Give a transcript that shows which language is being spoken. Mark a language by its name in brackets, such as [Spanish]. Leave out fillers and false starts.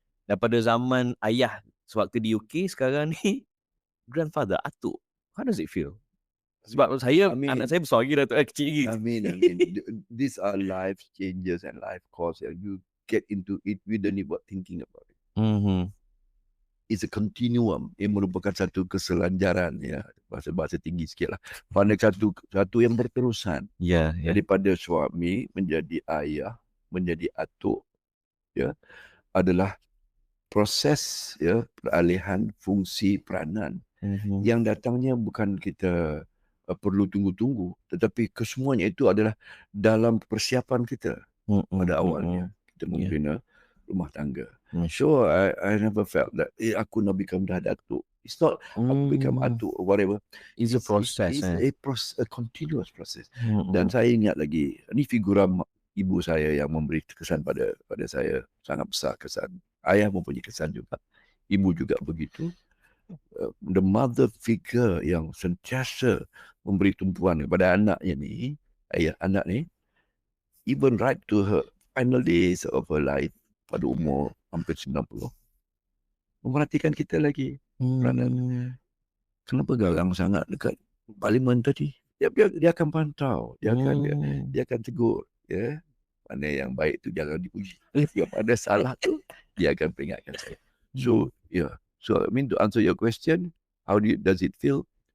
[Malay] Daripada zaman ayah sewaktu di UK, sekarang ni grandfather, atuk. [English] How does it feel? [Malay] Sebab saya, anak saya besar lagi dah tu, kecil lagi. [English] I mean, these are life changes and life course yang you get into it without even thinking about it. It's a continuum. [Malay] Ia merupakan satu keselanjaran, ya, bahasa tinggi sikit lah. Pada satu yang berterusan. Daripada suami menjadi ayah, menjadi atuk, ya, adalah proses, ya, peralihan fungsi peranan yang datangnya bukan kita perlu tunggu-tunggu, tetapi kesemuanya itu adalah dalam persiapan kita pada awalnya. Kita membina rumah tangga. [English] So I never felt that [Malay] aku nak [English] become [Malay] dah datuk. [English] It's not aku become atuk or whatever. It's a process. It's a continuous process. [Malay] Dan saya ingat lagi, ni figura ibu saya yang memberi kesan pada saya, sangat besar kesan. Ayah mempunyai kesan juga. Ibu juga begitu. [English] The mother figure [Malay] yang sentiasa memberi tumpuan kepada anaknya ni, ayah anak ni, [English] even right to her final days of her life, [Malay] pada umur hampir 90, memperhatikan kita lagi. Kenapa garang sangat dekat parlimen tadi? Dia akan pantau, dia akan tegur, ya. Mana yang baik tu jangan dipuji. Yang ada salah tu dia akan peringatkan saya. [English] So I mean, to answer your question, how does it feel?